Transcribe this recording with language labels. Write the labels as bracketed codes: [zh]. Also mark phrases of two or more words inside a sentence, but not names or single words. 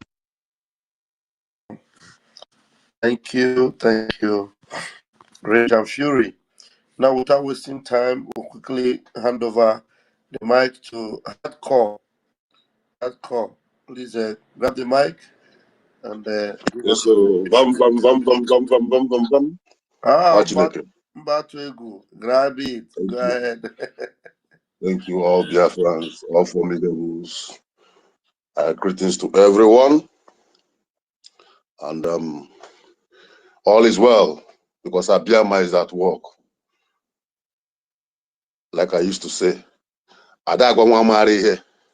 [en] Thank you. Thank you. Rage and Fury. Now, without wasting time, we'll quickly hand over the mic to Hardcore. Hardcore, please grab the mic and give Yes, us so your bam bam bam bam bam bam bam bam bam. Chineke. Mbatuegu, grab it. Go ahead. Thank you all Biafrans, all formidables. Greetings to everyone. And all is well because Abiyama is at work. Like I used to say, Adagwa Mwamari here.